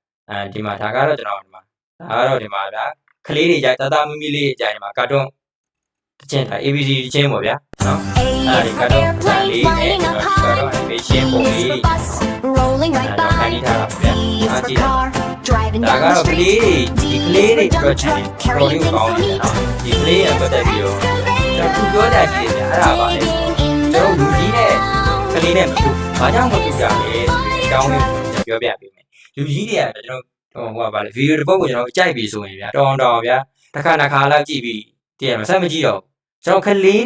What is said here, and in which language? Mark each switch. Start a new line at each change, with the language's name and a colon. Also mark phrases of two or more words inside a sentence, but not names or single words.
Burmese: ဒီမှာဒါကတော့ကျွန်တော်ဒီမှာဒါကတော့ဒီမှာဗျာကလေးတွေကြိုက်တမီမီလေးကြိုက်ဒီမှာကာတွန်းတချင်းဒါ ABC တချင်းပေါ့ဗျာနော်
English: A is for airplane flying up high. B is for bus rolling right by. C is for car driving
Burmese: ဒါ
English: down
Burmese: က
English: the
Burmese: တော့ကလေး
English: street.
Burmese: တွေဒီကလေးတွေအတွက်ချင်တယ်
English: carrying things
Burmese: ကောင်း
English: to
Burmese: တယ်
English: meet.
Burmese: နော်ဒီကလေးရပတ်သက်ပြီးတော့သူပြောကြကြည့်တယ်ဗျာအဲ့ဒါပါလေ
English: Waiting in
Burmese: ကျွန်
English: the
Burmese: တော်လူကြီးနဲ့
English: town.
Burmese: ကလေးနဲ့မတူဘာကြောင့်မတူကြလဲဆိုပြီးတောင်းနေပြောပြပေးမယ်လူကြီးတွေကကျွန်တော်ဟိုကပါလေဗီဒီယိုတစ်ပုဒ်ကိုကျွန်တော်ကြိုက်ပြီဆိုရင်ဗျာတောင်းဗျာတစ်ခါလောက်ကြည့်ပြီးတည်ရမဆက်မကြည့်တော့ကျွန်တော်ကလေး